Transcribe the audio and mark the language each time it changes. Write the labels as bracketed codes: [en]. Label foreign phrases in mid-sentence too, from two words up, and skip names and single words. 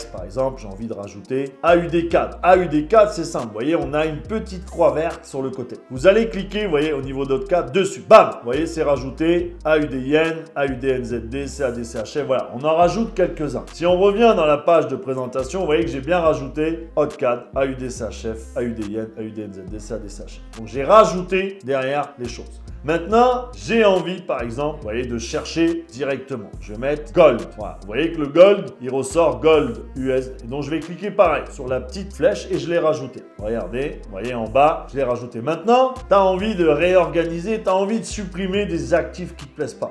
[fr] Par exemple, j'ai envie de rajouter AUD4. AUD4, c'est simple. Vous voyez, on a une petite croix verte sur le côté. Vous allez cliquer, vous voyez, au niveau d'AUD4, dessus. Bam! Vous voyez, c'est rajouté AUD Yen, AUD NZD, CAD CHF. Voilà, on en rajoute quelques-uns. Si on revient dans la page de présentation, vous voyez que j'ai bien rajouté AUD-CAD, AUD CHF, AUD Yen, AUD NZD, CAD CHF. Donc j'ai rajouté derrière les choses. Maintenant, j'ai envie, par exemple, vous voyez, de chercher directement. Je vais mettre Gold. Voilà. Vous voyez que le Gold, il ressort Gold USD. Donc, je vais cliquer pareil sur la petite flèche et je l'ai rajouté. Regardez, vous voyez en bas, je l'ai rajouté. Maintenant, tu as envie de réorganiser, tu as envie de supprimer des actifs qui ne te plaisent pas.